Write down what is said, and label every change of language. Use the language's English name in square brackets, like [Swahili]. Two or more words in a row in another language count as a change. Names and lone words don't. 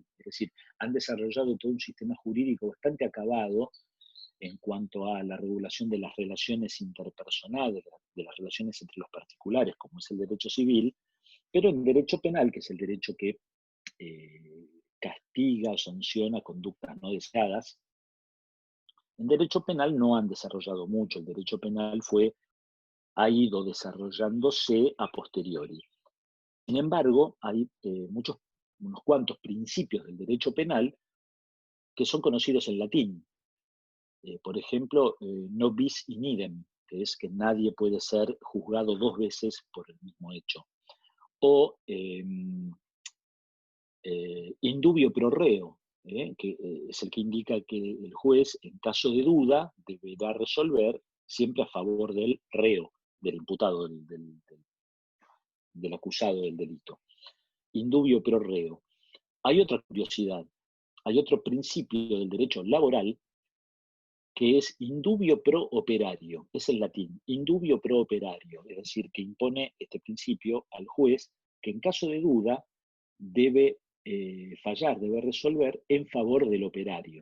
[Spanish] Es decir, han desarrollado todo un sistema jurídico bastante acabado en cuanto a la regulación de las relaciones interpersonales, de las relaciones entre los particulares, como es el derecho civil, pero en derecho penal, que es el derecho que castiga o sanciona conductas no deseadas, en derecho penal no han desarrollado mucho. El derecho penal ha ido desarrollándose a posteriori. Sin embargo, hay unos cuantos principios del derecho penal que son conocidos en latín. Por ejemplo, [Latin] no bis in idem, [Spanish] que es que nadie puede ser juzgado dos veces por el mismo hecho. O [Latin] in dubio pro reo, [Spanish] que es el que indica que el juez, en caso de duda, deberá resolver siempre a favor del reo, del imputado, del acusado del delito. [Latin] In dubio pro reo. [Spanish] Hay otra curiosidad, hay otro principio del derecho laboral que es [Latin] indubio pro operario, [Spanish] es el latín, [Latin] indubio pro operario, [Spanish] es decir, que impone este principio al juez que en caso de duda debe fallar, debe resolver en favor del operario.